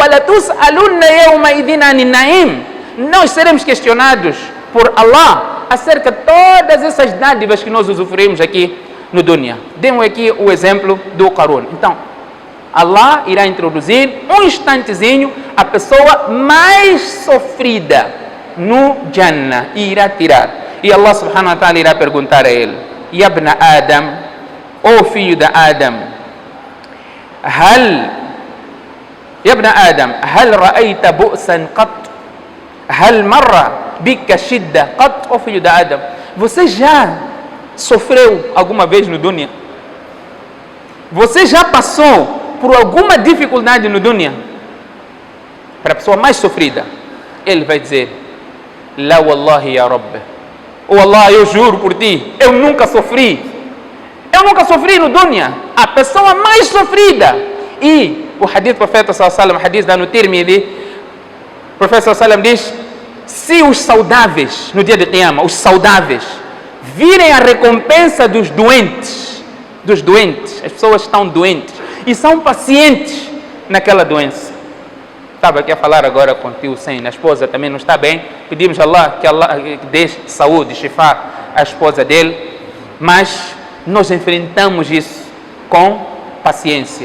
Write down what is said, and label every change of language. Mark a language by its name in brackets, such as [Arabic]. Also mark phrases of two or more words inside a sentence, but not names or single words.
[Portuguese] Nós seremos questionados por Allah acerca de todas essas dádivas que nós usufruímos aqui no dunya. Demos aqui o exemplo do Qarun. Então, Allah irá introduzir um instantezinho a pessoa mais sofrida no Jannah e irá tirar. E Allah [Arabic] سبحانه وتعالى [Portuguese] irá perguntar a ele: [Arabic] يا ابن آدم, [Portuguese] ó filho de Adam, [Arabic] يا ابن آدم هل رأيت بؤسا قط هل مر بك شدة قط [Portuguese] ó filho de Adam, você já sofreu alguma vez no dunya? Você já passou por alguma dificuldade no dunya? Para a pessoa mais sofrida, ele vai dizer: [Arabic] لا والله يا رب, oh Allah, [Portuguese] eu juro por ti, eu nunca sofri no dunya. A pessoa mais sofrida. E o hadith do profeta [Arabic] صلى الله عليه وسلم, [Portuguese] hadith da no Tirmidhi, o profeta [Arabic] صلى الله عليه وسلم [Portuguese] diz: se os saudáveis, no dia de Qiyamah, os saudáveis virem a recompensa dos doentes, as pessoas estão doentes e são pacientes naquela doença. Estava aqui a falar agora com o tio Sen, a esposa também não está bem, pedimos a Allah que dê saúde, shifá à esposa dele, mas nós enfrentamos isso com paciência.